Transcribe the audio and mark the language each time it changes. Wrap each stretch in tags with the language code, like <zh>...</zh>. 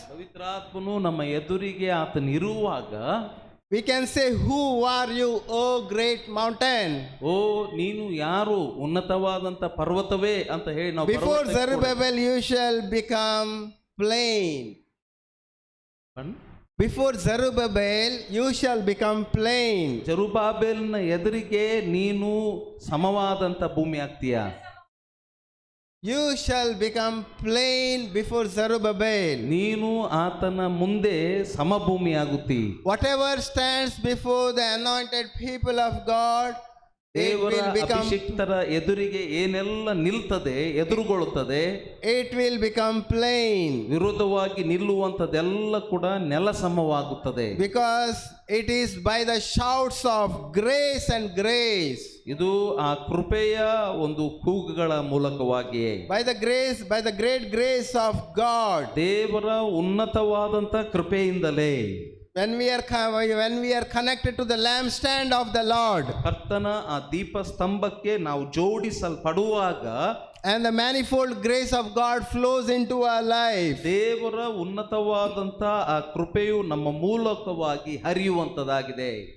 <kn>ಪವಿತ್ರಾತ್ಮನು ನಮ್ಮ ಎದುರಿಗೆ ಆತನಿರುವಾಗ,</kn> <en>we can say, who are you, O great mountain?</en> <kn>ಓ ನೀನು ಯಾರು, ಉನ್ನತವಾದಂತ ಪರ್ವತವೇ ಅಂತ ಹೇಳಿ ನಾವು</kn> <en>Before Zerubbabel you shall become plain. Before Zerubbabel you shall become plain.</en> <kn>ಜೆರುಬ್ಬಾಬೆಲನ ಎದುರಿಗೆ ನೀನು ಸಮವಾದಂತ ಭೂಮಿ ಆಗ್ತೀಯಾ.</kn> <en>You shall become plain before Zerubbabel.</en> <kn>ನೀನು ಆತನ ಮುಂದೆ ಸಮಭೂಮಿ ಆಗುತ್ತಿ.</kn> <en>Whatever stands before the anointed people of God,</en> <kn>ದೇವರ ಅಭಿಷಿಕ್ತರ ಎದುರಿಗೆ ಏನೆಲ್ಲ ನಿಲ್ತದೆ, ಎದುರುಗೊಳ್ಳುತ್ತದೆ,</kn> <en>it will become plain.</en> <kn>ವಿರೋಧವಾಗಿ ನಿಲ್ಲುವಂಥದ್ದೆಲ್ಲ ಕೂಡ ನೆಲಸಮವಾಗುತ್ತದೆ.</kn> <en>Because it is by the shouts of grace and grace.</en> <kn>ಇದು ಆ ಕೃಪೆಯ ಒಂದು ಕೂಗುಗಳ ಮೂಲಕವಾಗಿಯೇ,</kn> <en>by the great grace of God.</en> <kn>ದೇವರ ಉನ್ನತವಾದಂತ ಕೃಪೆಯಿಂದಲೇ.</kn> <en>when we are connected to the lampstand of the Lord,</en> <kn>ಕರ್ತನ ಆ ದೀಪ ಸ್ತಂಭಕ್ಕೆ ನಾವು ಜೋಡಿಸಲ್ಪಡುವಾಗ</kn> <en>and the manifold grace of God flows into our life,</en> <kn>ದೇವರ ಉನ್ನತವಾದಂತ ಆ ಕೃಪೆಯು ನಮ್ಮ ಮೂಲಕವಾಗಿ ಹರಿಯುವಂತದಾಗಿದೆ.</kn>